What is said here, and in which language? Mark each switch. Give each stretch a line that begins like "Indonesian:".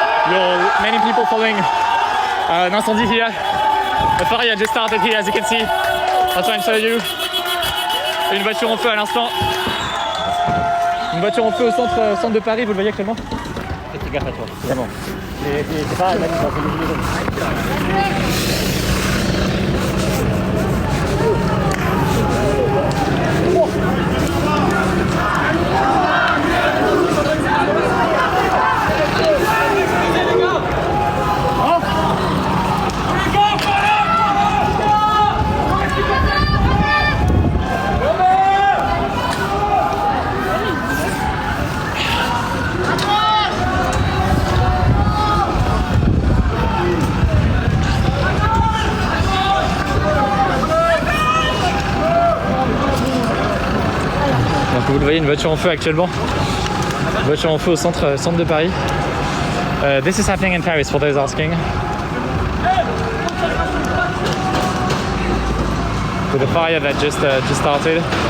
English: You're many people following.
French: Un incendie
English: here. The fire just started here, as you can see. I'll try and show you.
French: Une voiture en feu à l'instant. Une voiture en feu au centre de Paris, vous le voyez actuellement. Faites gaffe à toi, vraiment. C'est pas la même chose. Donc vous le voyez, une voiture en feu actuellement. Une voiture en feu au centre de Paris.
English: This is happening in Paris for those asking. With a fire that just started.